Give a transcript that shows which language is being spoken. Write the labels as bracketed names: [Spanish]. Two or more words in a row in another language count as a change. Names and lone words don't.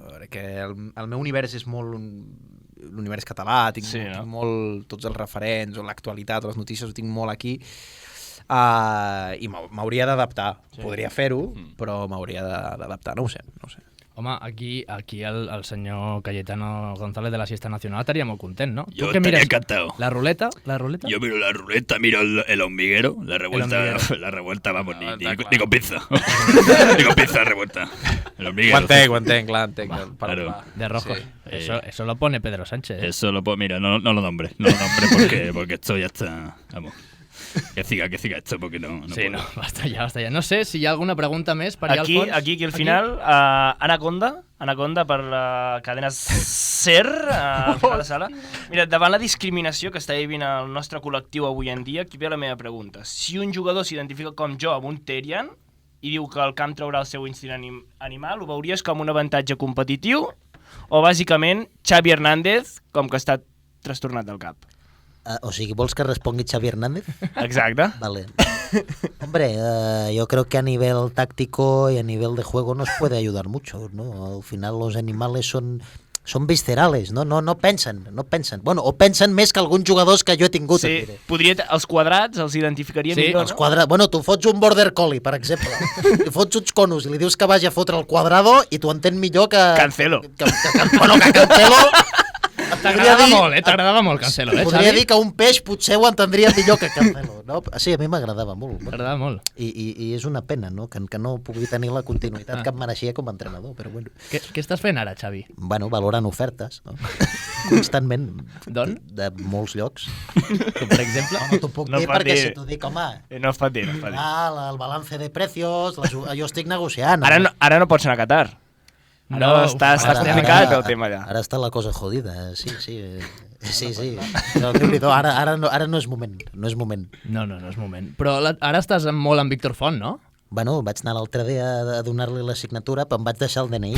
[Catalan] Perquè el meu univers és molt l'univers català, tinc molt tots els referents o l'actualitat o les notícies ho tinc molt aquí i m'hauria d'adaptar. Podria fer-ho, però m'hauria d'adaptar. No ho sé. Home, aquí el senyor Cayetano González de la Siesta Nacional estaria molt content, ¿no? [Spanish] Yo estaría encantado. ¿La ruleta? Yo miro la ruleta, miro el hormiguero, la revuelta, vamos, ni con pizza. Ni con pizza revuelta. El hormiguero. [Catalan] Ho entenc, clar. [Spanish] Claro. De rojos. Sí. Eso lo pone Pedro Sánchez. Eso lo pone, mira, no lo nombre porque esto ya está, vamos. Que siga esto porque no sí, puedo. No, basta ya. [Catalan] No sé si hi ha alguna pregunta més per allà al fons. Aquí al final, Anaconda per la cadena SER, a la sala. Mira, davant la discriminació que està vivint el nostre col·lectiu avui en dia, aquí ve la meva pregunta. Si un jugador s'identifica com jo amb un Terrian i diu que el camp traurà el seu instint animal, ho veuries com un avantatge competitiu o bàsicament Xavi Hernández com que està trastornat del cap? O sigui, vols que respongui Xavi Hernández? Exacte. Vale. [Spanish] Hombre, yo creo que a nivel táctico y a nivel de juego nos puede ayudar mucho, ¿no? Al final los animales son viscerales, [Catalan] no pensen. Bueno, o pensen més que alguns jugadors que jo he tingut. Sí, els quadrats els identificaria millor, els quadrats. Bueno, tu fots un border collie, per exemple, li fots uns conos i li dius que vagi a fotre el quadrado i tu entén millor que... Cancelo. Bueno, que Cancelo... T'agradava molt Cancelo, Podria Xavi? dir que un peix potser ho entendria millor que Cancelo, no? Sí, a mi m'agradava molt. M'agradava molt. I és una pena, no?, que no pugui tenir la continuïtat que em mereixia com a entrenador, però bueno. Què estàs fent ara, Xavi? Bueno, valorant ofertes, no? Constantment. D'on? De molts llocs. Com per exemple? No t'ho puc dir perquè si t'ho dic, home... No es pot dir, [Spanish] El balance de precios, [Catalan] jo estic negociant. Ara no pots anar a Qatar. Ara està complicat el tema allà. Ara està la cosa jodida, sí. Sí. No, ara no és moment. No és moment. No és moment. Però ara estàs molt amb Víctor Font, no? Bueno, vaig anar l'altre dia a donar-li la signatura, però em vaig deixar el DNI.